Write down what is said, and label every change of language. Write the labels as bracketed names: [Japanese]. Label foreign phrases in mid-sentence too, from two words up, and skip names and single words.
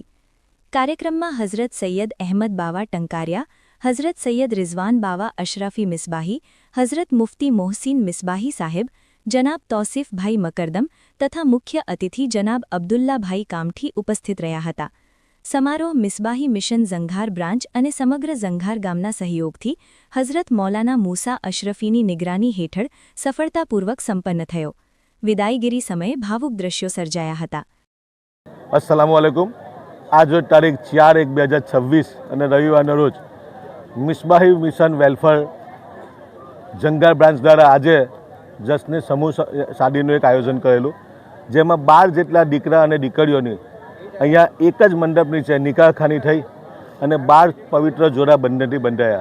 [Gujarati] કાર્યક્રમમાં હઝરત સૈયદ અહેમદ બાવા ટંકારિયા, હઝરત સૈયદ રિઝવાન બાવા અશરફી મિસબાહી, હઝરત મુફ્તી મોહસિન મિસબાહી સાહેબ, જનાબ તૌસીફભાઈ મકરદમ તથા મુખ્ય અતિથિ જનાબ અબ્દુલ્લાભાઈ કામઠી ઉપસ્થિત રહ્યા હતા। સમારોહ મિસબાહી મિશન ઝંઘાર બ્રાન્ચ અને સમગ્ર ઝંઘાર ગામના સહયોગથી હઝરત મૌલાના મૂસા અશરફીની નિગરાની હેઠળ સફળતાપૂર્વક સંપન્ન થયો। વિદાયગીરી સમયે ભાવુક દ્રશ્યો સર્જાયા હતા। [Arabic] السلام عليكم. [Hindi] आज तारीख [Gujarati] 4/1/2026 અને રવિવારના રોજ મિસબાહી મિશન વેલફેર ઝંઘાર બ્રાન્ચ દ્વારા આજે જશ્ને સમૂહ શાદીનું એક આયોજન કરેલું, જેમાં 12 જેટલા દીકરા અને દીકરીઓની અહીંયા એક જ મંડપ નીચે નિકાહખાની થઈ અને 12 પવિત્ર જોડા બંધનથી બંધાયા।